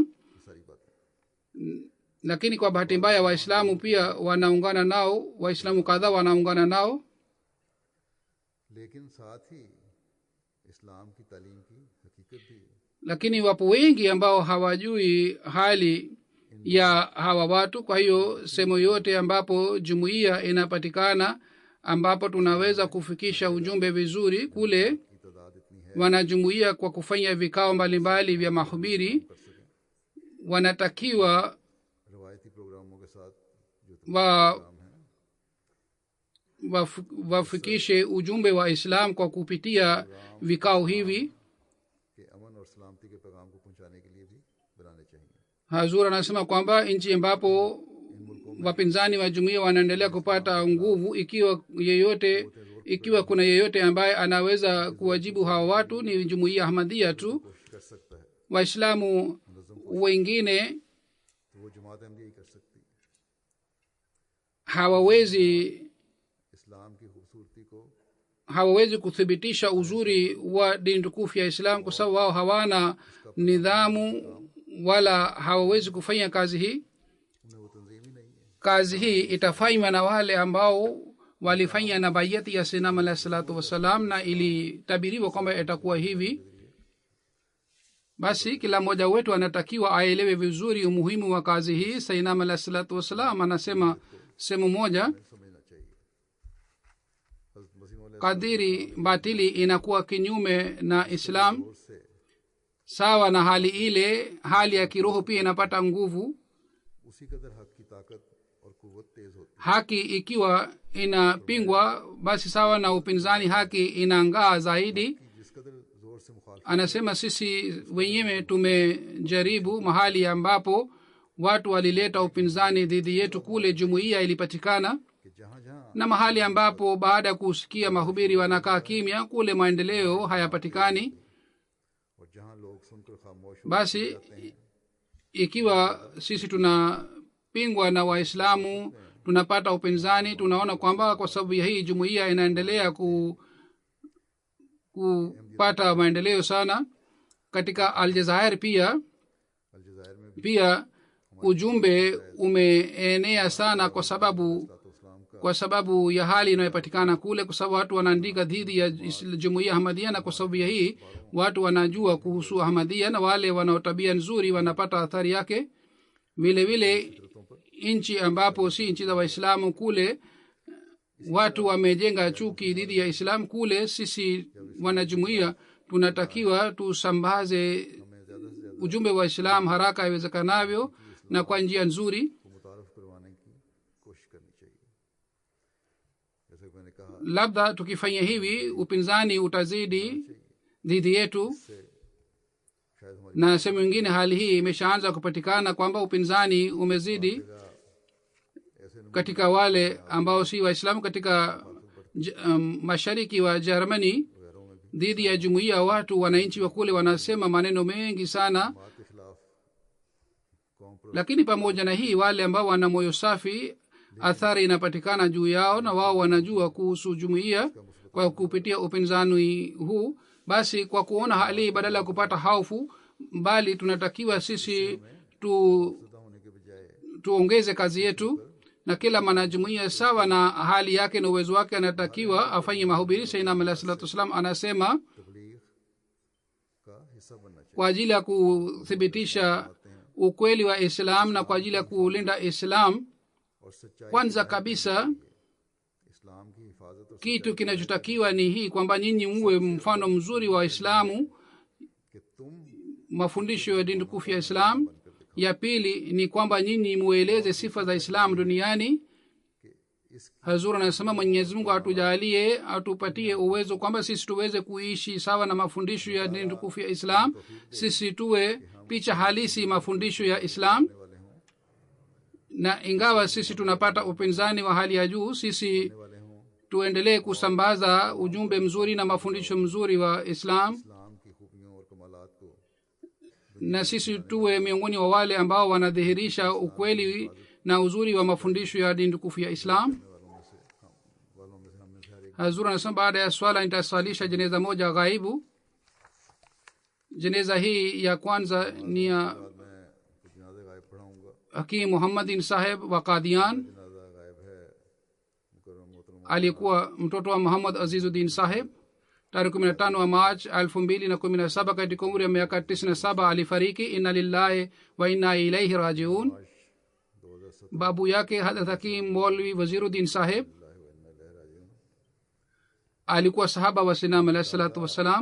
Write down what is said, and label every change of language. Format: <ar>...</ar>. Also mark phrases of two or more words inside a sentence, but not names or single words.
<ur>کی ساری باتیں</ur> <sw>lakini kwa bahati mbaya Waislamu pia wanaungana nao, Waislamu kadhaa wanaungana nao.</sw> <ur>لیکن ساتھ ہی اسلام کی تعلیم کی حقیقت بھی</ur> <sw>Lakini wapo wengi ambao hawajui hali ya hawa watu. Kwa hiyo sehemu yote ambapo jumuiya inapatikana, ambapo tunaweza kufikisha ujumbe vizuri, kule</sw> <ur>کی تعداد اتنی ہے</ur> <sw>wanajumuiya kwa kufanya vikao mbalimbali vya mahubiri</sw> <ur>کر سکیں.</ur> <sw>wanatakiwa</sw> <ur>روایتی پروگراموں کے ساتھ جو</ur> <sw>wa</sw> <ur>پروگرام ہے</ur> <sw>wafikishe ujumbe wa Islam kwa kupitia vikao hivi.</sw> <ur>کہ امن اور سلامتی کے پیغام کو پہنچانے کے لیے بھی بنانے چاہئیں.</ur> <sw>Hazur anasema kwamba nchi ambapo wapinzani wa jumuiya wanaendelea kupata nguvu, ikiwa kuna yeyote ambaye anaweza kuwajibu hawa watu ni jumuiya Ahmadiyya tu.</sw> <ur>کوشش کر سکتا ہے</ur> <sw>Waislamu wengine</sw> <ur>تو وہ جماعت احمدیہ ہی کر سکتی ہے. اسلام کی خوبصورتی کو</ur> <sw>hawawezi kuthibitisha uzuri wa dini tukufu ya Islam kwa sababu wao hawana nidhamu wala hawawezi kufanya kazi hii.</sw> <ur>انہیں وہ تنظیم ہی نہیں ہے.</ur> <sw>Kazi hii itafanywa na wale ambao walifanya na bayati ya</sw> <ar>سيدنا عليه الصلاة والسلام,</ar> <sw>na ilitabiriwa kwamba itakuwa hivi. Basi kila mmoja wetu anatakiwa aelewe vizuri umuhimu wa kazi hii.</sw> <ar>سيدنا عليه الصلاة والسلام</ar> <sw>anasema sehemu moja,</sw> <ur>سمجھنا چاہیے۔ حضرت مسیح مولا</ur> <sw>kadiri batili inakuwa kinyume na Islam,</sw> <ur>زور سے</ur> <sw>sawa na hali ile hali ya kiroho pia inapata nguvu.</sw> <ur>اسی قدر حق کی طاقت اور قوت تیز ہوتی</ur> <sw>Haki ikiwa inapingwa, basi sawa na upinzani haki inangaa zaidi.</sw> <ur>ہے۔ جس قدر زور سے مخالفت</ur> <sw>anasema sisi wenyewe tumejaribu mahali ambapo watu walileta upinzani dhidi yetu kule jumuiya ilipatikana</sw> <ur>کہ جہاں جہاں</ur> <sw>na mahali ambapo baada ya kusikia mahubiri wanakaa kimya kule maendeleo hayapatikani</sw> <ur>اور جہاں لوگ سن کر خاموش ہو</ur> <sw>basi ikiwa sisi tunapingwa na waislamu tunapata upinzani tunaona kwamba kwa sababu ya hii jumuiya inaendelea kupata maendeleo sana katika aljazair</sw> <ur>الجزائر میں بھی</ur> <sw>pia ujumbe umeenea sana kwa sababu ya hali inayopatikana kule kwa sababu watu wanaandika dhidi ya jumuiya ahmadia na kwa sababu ya hii watu wanajua kuhusu ahmadia na wale wanaotabia nzuri wanapata athari yake vile vile nchi ambapo si nchi za waislamu kule watu wamejenga chuki dhidi ya islam kule sisi wanajumuiya tunatakiwa tusambaze</sw> <ur>ہمیں زیادہ سے زیادہ</ur> <sw>ujumbe wa islam haraka iwezekanavyo na kwa njia nzuri</sw> <ur>کو متعارف کروانے کی کوشش کرنی چاہیے جیسے کہ میں نے کہا</ur> <sw>labda tukifanya hivi upinzani utazidi dhidi yetu</sw> <ur>سے شاید ہماری</ur> <sw>na sehemu ingine hali hii imeshaanza kupatikana kwamba upinzani umezidi</sw> <ur>ऐसे</ur> <sw>katika wale ambao si waislamu katika mashariki wa germany</sw> <ur>وغیرہ میں بھی</ur> <sw>dhidi ya jumuiya watu wananchi wa kule wanasema maneno mengi sana</sw> <ur>بات کے خلاف قوم پر</ur> <sw>lakini pamoja na hii wale ambao wana moyo safi athari inapatikana juu yao na wao wanajua kuhusu jumuiya kwa kupitia upinzani huu basi kwa kuona hali hii badala ya kupata hofu bali tunatakiwa sisi</sw> <ur>جدا ہونے کے بجائے</ur> <sw>tuongeze kazi yetu na kila mwanajumuiya sawa na hali yake na uwezo wake anatakiwa afanye mahubiri sainam</sw> <ar>عليه الصلاة والسلام</ar> <sw>anasema</sw> <ur>تبلیغ کا حصہ بننا چاہیے</ur> <sw>kwa ajili ya kuthibitisha ukweli wa islam na kwa ajili ya kulinda islam</sw> <ur>اور سچائی</ur> <sw>kwanza kabisa</sw> <ur>اسلام کی حفاظت اور</ur> <sw>kitu kinachotakiwa ni hii kwamba nyinyi muwe mfano mzuri wa islamu</sw> <ur>کہ تم</ur> <sw>mafundisho ya dini tukufu ya islam ya pili ni kwamba nyinyi mueleze sifa za islam duniani</sw> <ur>इस</ur> <sw>hazur anasema mwenyezi mungu atujalie atupatie uwezo kwamba sisi tuweze kuishi sawa na mafundisho ya dini tukufu ya islam sisi tuwe picha halisi mafundisho ya islam</sw> <ur>والے ہوں</ur> <sw>na ingawa sisi tunapata upinzani wa hali ya juu sisi</sw> <ur>والے ہوں</ur> <sw>tuendelee kusambaza ujumbe mzuri na mafundisho mzuri wa islam</sw> <ur>اسلام کی خوبیوں اور کمالات کو</ur> <sw>na sisi tuwe miongoni wa wale ambao wanadhihirisha ukweli na uzuri wa mafundisho ya dini tukufu ya islam</sw> <ur>والوں میں سے ہم میں سے ہر ایک</ur> <sw>hazur anasema baada ya swala nitaswalisha jeneza moja ghaibu jeneza hii ya kwanza ni ya</sw> <ur>بعد میں کچھ جنازے غائب پڑھاؤں گا</ur> <sw>hakim muhammadin saheb wa qadian</sw> <ur>جنازہ غائب ہے مکرم محترم</ur> <sw>alikuwa mtoto wa muhammad azizuddin saheb tarehe 15 wa march 2017 katika umri ya miaka 97 alifariki</sw> <ar>إنا لله وإنا إليه راجعون</ar> <sw>2017 babu yake hadrat hakim molvi waziruddin saheb alikuwa sahaba wa sinam</sw> <ar>عليه الصلاة والسلام</ar>